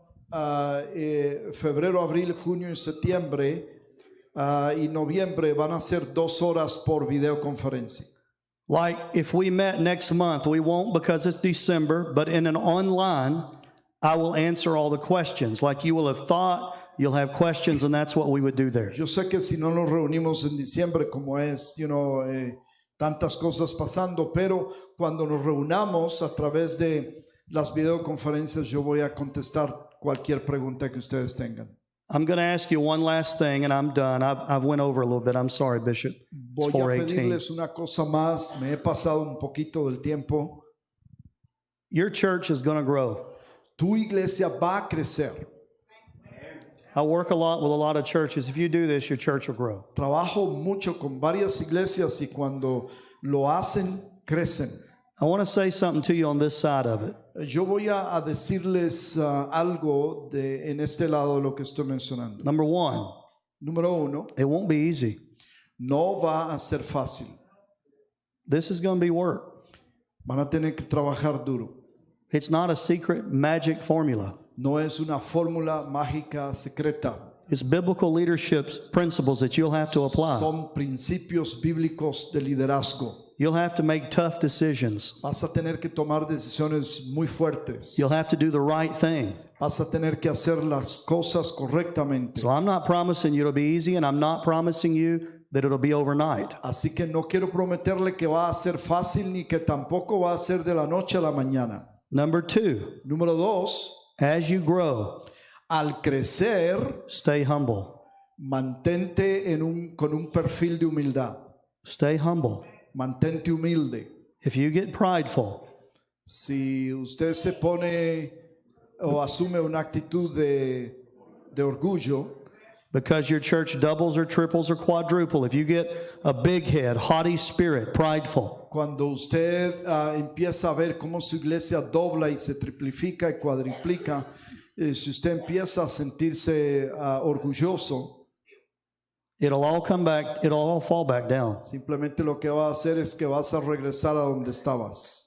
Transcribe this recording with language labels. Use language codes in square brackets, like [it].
[es] Febrero, abril, junio y septiembre y noviembre van a ser 2 horas por videoconferencia. [en] Like if we met next month, we won't because it's December, but in an online, I will answer all the questions. Like you will have thought, you'll have questions, and that's what we would do there. [es] Yo sé que si no nos reunimos en diciembre, como es, tantas cosas pasando, pero cuando nos reunamos a través de las videoconferencias, yo voy a contestar cualquier pregunta que ustedes tengan. [en] I'm going to ask you one last thing, and I'm done. I've went over a little bit. I'm sorry, Bishop. It's [es] Voy a [en] 4:18. [es] pedirles una cosa más. Me he pasado un poquito del tiempo. [en] Your church is going to grow. [es] Tu iglesia va a crecer. [en] I work a lot with a lot of churches. If you do this, your church will grow. [es] Trabajo mucho con varias iglesias y cuando lo hacen, crecen. [en] I want to say something to you on this side of it. [es] Yo voy a decirles algo en este lado de lo que estoy mencionando. [en] Number one, [es] Número uno, [en] it won't be easy. [es] no va a ser fácil. [en] This is going to be work. [es] Van a tener que trabajar duro. [en] It's not a secret magic formula. [es] No es una fórmula mágica secreta. [en] It's biblical leadership principles that you'll have to apply. [es] Son principios bíblicos de liderazgo. [en] You'll have to make tough decisions. [es] Vas a tener que tomar decisiones muy fuertes. [en] You'll have to do the right thing. [es] Vas a tener que hacer las cosas correctamente. [en] So I'm not promising you it'll be easy, and I'm not promising you that it'll be overnight. [es] Así que no quiero prometerle que va a ser fácil ni que tampoco va a ser de la noche a la mañana. [en] Number two, [es] Número dos, [en] as you grow, [es] al crecer, [en] stay humble. [es] mantente con un perfil de humildad. [en] Stay humble. [es] Mantente humilde. [en] If you get prideful, [es] Si usted se pone o asume una actitud de orgullo, [en] because your church doubles or triples or quadruple, if you get a big head, haughty spirit, prideful, [es] cuando usted empieza a ver cómo su iglesia dobla y se triplifica y cuadriplica, si usted empieza a sentirse orgulloso, [en] it'll all come back, it'll all fall back down. [es] simplemente lo que va a hacer es que vas a regresar a donde estabas.